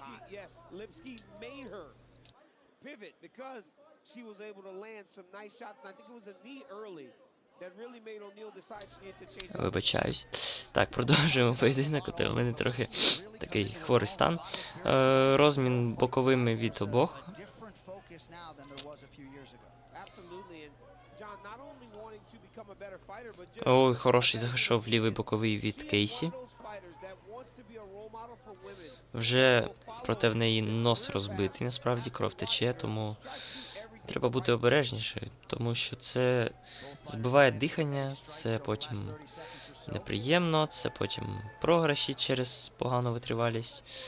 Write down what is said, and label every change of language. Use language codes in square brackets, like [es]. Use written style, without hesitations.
[en] Yes, Lipski made her pivot because she was able to land some nice shots. And I think it was a knee early that really made O'Neal decide she needed to change. [uk] Вибачаюсь. Так, продовжуємо поєдинок. У мене трохи такий хворий стан. Розмін боковими від обох. [en] Different focus now than there was a few years ago. Absolutely. And John, not only wanting to become a better fighter, but just [uk] Ой, хороший зайшов лівий боковий від Кейсі. [en] one of those fighters that wants to be a role model for women. [uk] Вже проте в неї нос розбитий, насправді кров тече, тому треба бути обережніше, тому що це збиває дихання, це потім неприємно, це потім програші через погану витривалість.